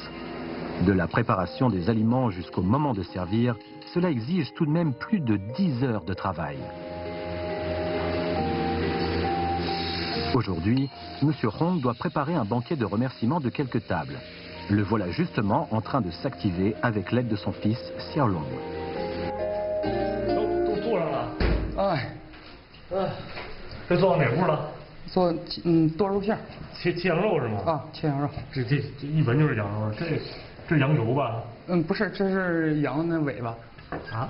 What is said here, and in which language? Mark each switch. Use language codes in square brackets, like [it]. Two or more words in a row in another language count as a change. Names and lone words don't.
[fr] De la préparation des aliments jusqu'au moment de servir, cela exige tout de même plus de 10 heures de travail. Aujourd'hui, M. Hong doit préparer un banquet de remerciements de quelques tables. Le voilà justement en train de s'activer avec l'aide de son fils Xiaolong. [zh] 都坐上了。哎，这坐到哪屋了？做剁肉片，切羊肉是吗？啊，切羊肉。这一闻就是羊肉，这羊油吧？不是，这是羊的尾巴。啊？